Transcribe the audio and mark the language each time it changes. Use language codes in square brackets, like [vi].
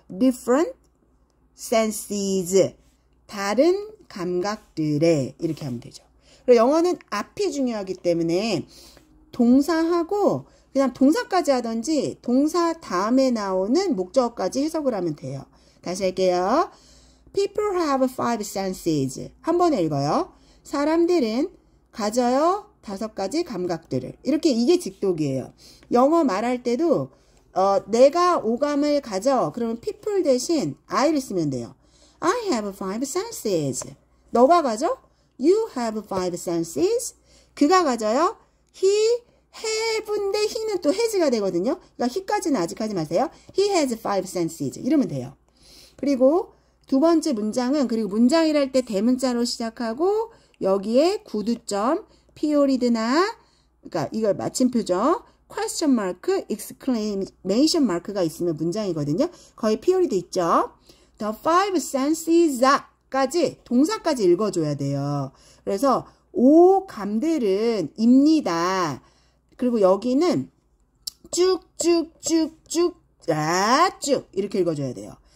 [en] different senses [ko] 다른 감각들의 이렇게 하면 되죠. 그리고 영어는 앞이 중요하기 때문에 동사하고 그냥 동사까지 하든지 동사 다음에 나오는 목적어까지 해석을 하면 돼요. 다시 할게요. [en] People have five senses. [ko] 한 번에 읽어요. 사람들은 가져요 5가지 감각들을. 이렇게 이게 직독이에요. 영어 말할 때도 내가 오감을 가져. 그러면 people 대신 I를 쓰면 돼요. [en] I have five senses. [ko] 너가 가져? [en] You have five senses. [ko] 그가 가져요? He have인데 he는 또 has가 되거든요. 그러니까 he까지는 아직 하지 마세요. [en] He has five senses. [ko] 이러면 돼요. 그리고 두 번째 문장은 그리고 문장이랄 때 대문자로 시작하고 여기에 구두점, period나 그러니까 이걸 마침표죠. question mark, exclamation mark가 있으면 문장이거든요. 거의 period 있죠. [en] The five senses [ko] 까지 동사까지 읽어줘야 돼요. 그래서 오감들은 입니다. 그리고 여기는 쭉쭉쭉쭉 쭉 이렇게 읽어줘야 돼요.